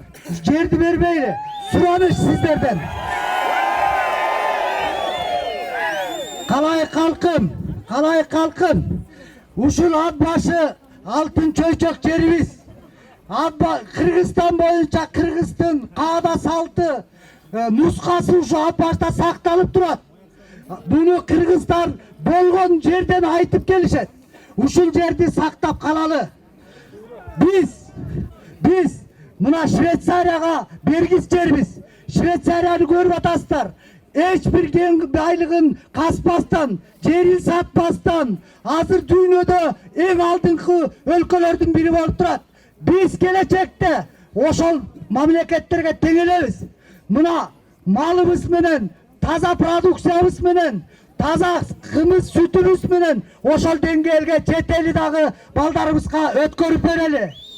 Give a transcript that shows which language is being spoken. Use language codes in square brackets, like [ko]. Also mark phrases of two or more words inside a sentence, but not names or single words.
[ky] Жерди бербейли, сураныш сиздерден. Калай калкым, ушул Акбашы алтын чөйчөк жерибиз. Кыргызстан боюнча Кыргыздын каада салты нускасы ушу Акбашта сакталып турат. Буну кыргыздар болгон жерден айтып келишет. ушул жерди сактап калалы. Биз мына Швейцарияга бергис жербиз. Швейцарияны көрүп атасыздар. Эч бир байлыгын каспастан, жерин сатпастан, азыр дүйнөдө эң алдыңкы өлкөлөрдүн бири болуп турат. Биз келечекте ошол мамлекеттерге тең элебиз. Мына малыбыз менен, таза продукциябыз менен, таза кымыз сүтүбүз менен ошол деңгээлге жетели дагы балдарыбызга өткөрүп берели.